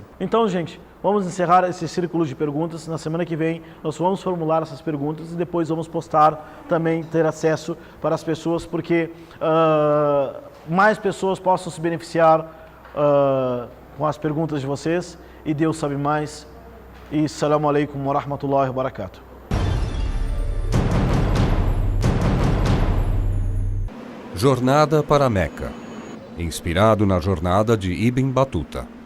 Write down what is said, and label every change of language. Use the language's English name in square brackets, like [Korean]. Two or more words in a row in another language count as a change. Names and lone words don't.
[Portuguese] Então, gente, vamos encerrar esse círculo de perguntas. Na semana que vem, nós vamos formular essas perguntas e depois vamos postar também, ter acesso para as pessoas, porque mais pessoas possam se beneficiar com as perguntas de vocês. E Deus sabe mais. [Arabic] E السلام عليكم ورحمة الله وبركاته. [Portuguese] Jornada para Meca. Inspirado na jornada de Ibn Battuta.